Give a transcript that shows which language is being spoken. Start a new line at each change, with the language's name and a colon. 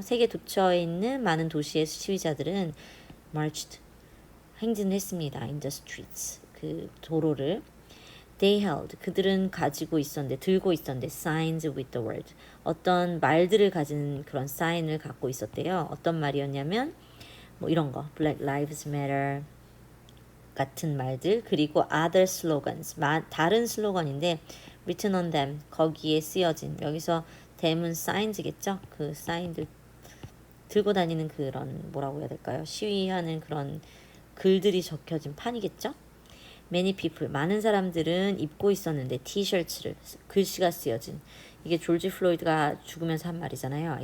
Korean: 세계 도처에 있는 많은 도시의 시위자들은
English: marched,
Korean: 행진을 했습니다.
English: in the streets,
Korean: 그 도로를.
English: They held.
Korean: 그들은 가지고 있었는데, 들고 있었는데,
English: signs with the word.
Korean: 어떤 말들을 가진 그런 사인을 갖고 있었대요. 어떤 말이었냐면, 뭐 이런 거. Black Lives Matter 같은 말들. 그리고
English: other slogans.
Korean: 다른 슬로건인데,
English: written on them.
Korean: 거기에 쓰여진. 여기서 them은 signs겠죠? 그 사인들 들고 다니는 그런 뭐라고 해야 될까요? 시위하는 그런 글들이 적혀진 판이겠죠?
English: Many people,
Korean: 많은 사람들은 입고 있었는데 티셔츠를 글씨가 쓰여진 이게 졸지 플로이드가 죽으면서 한 말이잖아요.